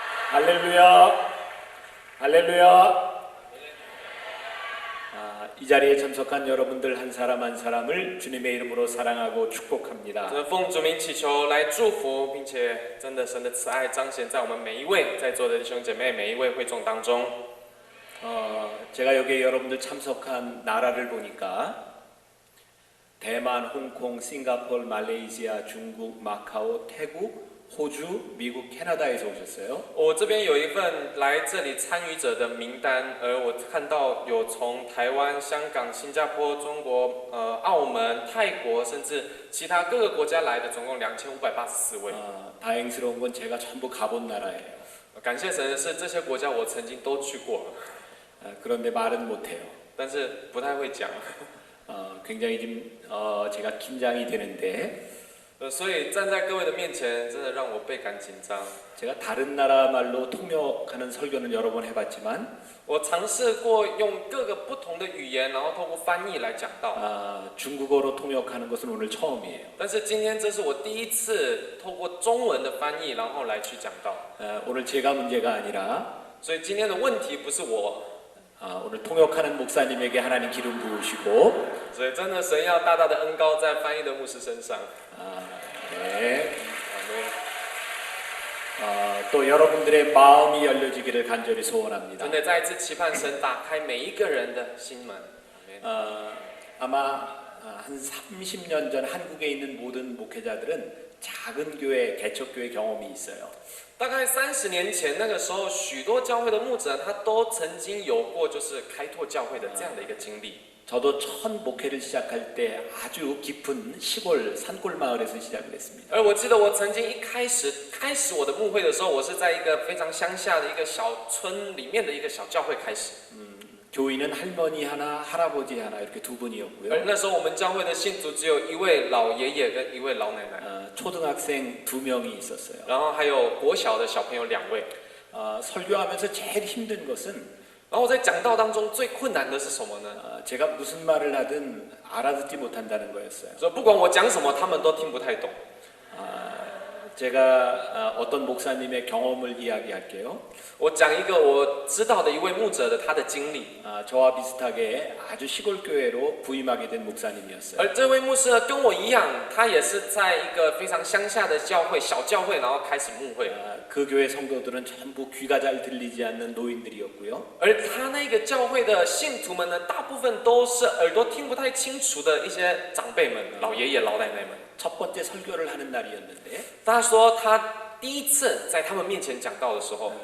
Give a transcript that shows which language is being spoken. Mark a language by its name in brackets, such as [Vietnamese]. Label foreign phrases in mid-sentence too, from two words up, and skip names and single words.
[Korean] 할렐루야, 할렐루야. 이 자리에 참석한 여러분들 한 사람 한 사람을 주님의 이름으로 사랑하고 축복합니다. [Chinese] 奉主名祈求来祝福，并且真的神的慈爱彰显在我们每一位在座的弟兄姐妹、每一位会众当中。 [Korean] 제가 여기에 여러분들 참석한 나라를 보니까 대만, 홍콩, 싱가포르, 말레이시아, 중국, 마카오, 태국, 호주, 미국, 캐나다에서 오셨어요. [Chinese] 我这边有一份来这里参与者的名单，而我看到有从台湾、香港、新加坡、中国、澳门、泰国，甚至其他各个国家来的，总共2584位。 [Korean] 다행스러운 건 제가 전부 가본 나라예요. [Chinese] 感谢神的是，这些国家我曾经都去过， [Korean] 그런데 말은 못해요. [Chinese] 但是不太会讲。 [Korean] 굉장히 좀 제가 긴장이 되는데 [Chinese] 所以站在各位的面前，真的让我倍感紧张。 [Korean] 제가 다른 나라 말로 통역하는 설교는 여러 번 해봤지만 [Chinese] 我尝试过用各个不同的语言，然后透过翻译来讲道。 [Korean] 중국어로 통역하는 것은 오늘 처음이에요. [Chinese] 但是今天这是我第一次透过中文的翻译，然后来去讲道。 [Korean] 오늘 제가 문제가 아니라 [Chinese] 所以今天的问题不是我， [Korean] 오늘 통역하는 목사님에게 하나님 기름 부으시고 [Chinese] 所以真的神要大大的恩膏在翻译的牧师身上。 [Korean] 네. 또 여러분들의 마음이 열려지기를 간절히 소원합니다. [Chinese] 真的再一次期盼神打开每一个人的心门。 [Korean] 아마 한 30년 전 한국에 있는 모든 목회자들은 작은 교회, 개척교회 경험이 있어요. [Chinese] 大概30年前，那个时候，许多教会的牧者他都曾经有过就是开拓教会的这样的一个经历。 [Korean] 저도 첫 목회를 시작할 때 아주 깊은 시골 산골 마을에서 시작을 했습니다. [Chinese] 而我记得我曾经一开始我的牧会的时候，我是在一个非常乡下的一个小村里面的一个小教会开始。 [Korean] 교인은 할머니 하나, 할아버지 하나 이렇게 두 [Chinese] 而 [Korean] 분이었고요. [Chinese] 那时候我们教会的信徒只有一位老爷爷跟一位老奶奶， [Korean] 초등학생 2명이 있었어요. [Chinese] 然后还有国小的小朋友2位。 [Korean] 설교하면서 제일 힘든 것은 [Chinese] 然后我在讲道当中最困难的是什么呢？ [Korean] 제가 무슨 말을 하든 알아듣지 못한다는 거였어요. [Chinese] 说不管我讲什么，他们都听不太懂。 [Korean] 제가 어떤 목사님의 경험을 이야기할게요. [Chinese] 我讲一个我知道的一位牧者的他的经历。 [Korean] 저와 비슷하게 아주 시골 교회로 부임하게 된 목사님이었어요. [Chinese] 而这位牧师呢，跟我一样，他也是在一个非常乡下的教会、小教会，然后开始牧会。 [Korean] 그 교회 성도들은 전부 귀가 잘 들리지 않는 노인들이었고요. [Chinese] 而他那个教会的信徒们呢，大部分都是耳朵听不太清楚的一些长辈们、老爷爷、老奶奶们。 [Korean] 첫 번째 설교를 하는 날이었는데 [Chinese] 他说他第一次在他们面前讲道的时候，